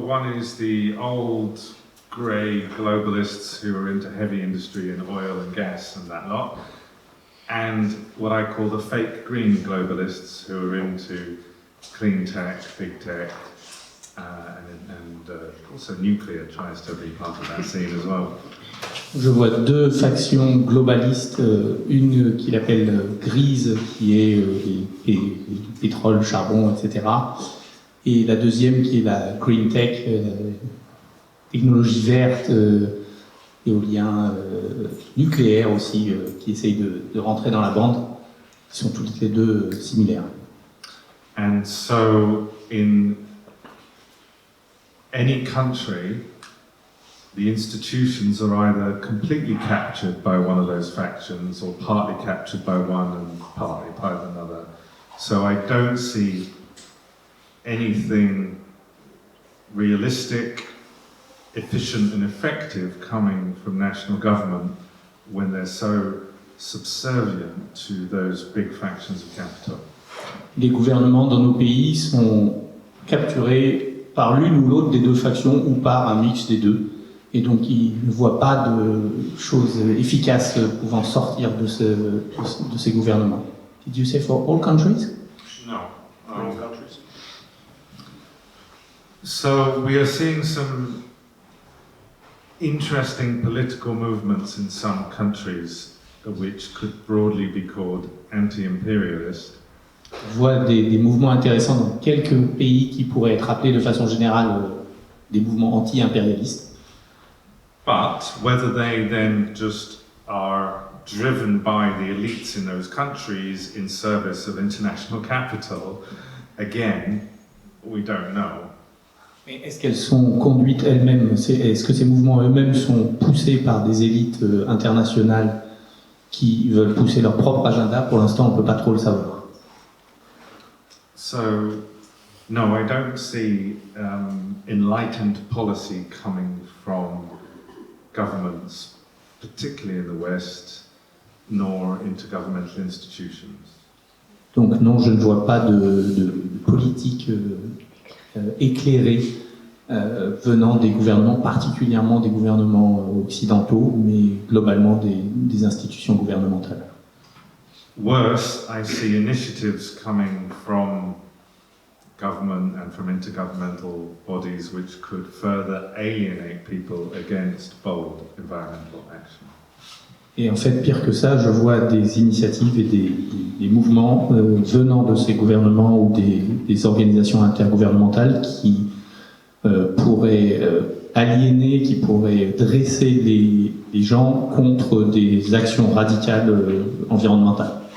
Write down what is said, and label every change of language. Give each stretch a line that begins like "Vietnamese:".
English: One is the old grey globalists who are into heavy industry and oil and gas and that lot, and what I call the fake green globalists who are into clean tech, big tech, and also nuclear tries to be part of that scene as well.
French: Je vois deux factions globalistes, une qu'il appelle grise, qui est les pétrole, charbon, etc. Et la deuxième qui est la green tech, technologie verte, éolien, nucléaire aussi, qui essaye de rentrer dans la bande, qui sont toutes les deux similaires.
English: And so in any country, the institutions are either completely captured by one of those factions or partly captured by one and partly by another. So I don't see anything realistic, efficient and effective coming from national government when they're so subservient to those big factions of capital.
French: Les gouvernements dans nos pays sont capturés par l'une ou l'autre des deux factions ou par un mix des deux. Et donc ils ne voient pas de choses efficaces pouvant sortir de ces gouvernements.
English: Did you say for all countries? No. All countries. So we are seeing some interesting political movements in some countries which could broadly be called anti-imperialist.
French: On voit des mouvements intéressants dans quelques pays qui pourraient être appelés de façon générale des mouvements anti-impérialistes.
English: But whether they then just are driven by the elites in those countries in service of international capital, again, we don't know.
French: Mais est-ce qu'elles sont conduites elles-mêmes? Est-ce que ces mouvements eux-mêmes sont poussés par des élites internationales qui veulent pousser leur propre agenda? Pour l'instant, on ne peut pas trop le savoir.
English: So, no, I don't see enlightened policy coming from governments, particularly in the West, nor intergovernmental institutions.
French: Donc non, je ne vois pas de politique éclairée venant des gouvernements, particulièrement des gouvernements occidentaux, mais globalement des institutions gouvernementales.
English: Worse, I see initiatives coming from government and from intergovernmental bodies which could further alienate people against bold environmental action.
French: Et en fait, pire que ça, je vois des initiatives et des mouvements venant de ces gouvernements ou des organisations intergouvernementales qui pourraient aliéner, qui pourraient dresser les gens contre des actions radicales environnementales.